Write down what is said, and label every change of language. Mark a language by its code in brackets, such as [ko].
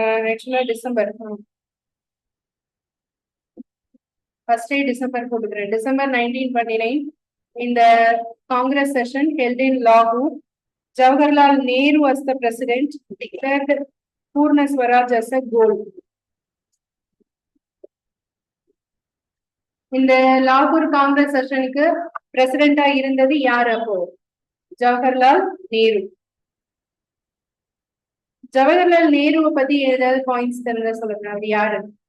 [ta] ஆக்சுவலா December first December போட்டுக்கிறேன். December 1929 இந்த காங்கிரஸ் செஷன் [en] held in [ta] லாகூர். [en] Jawaharlal Nehru was the president, declared Purna Swaraj as a goal. [ta] இந்த லாகூர் காங்கிரஸ் செஷனுக்கு பிரசிடென்டா இருந்தது யார் அப்போ? ஜவஹர்லால் நேரு. ஜவஹர்லால் நேருவை பத்தி ஏதாவது பாயிண்ட்ஸ் தெரிஞ்சா சொல்லுங்க. அது யாரு?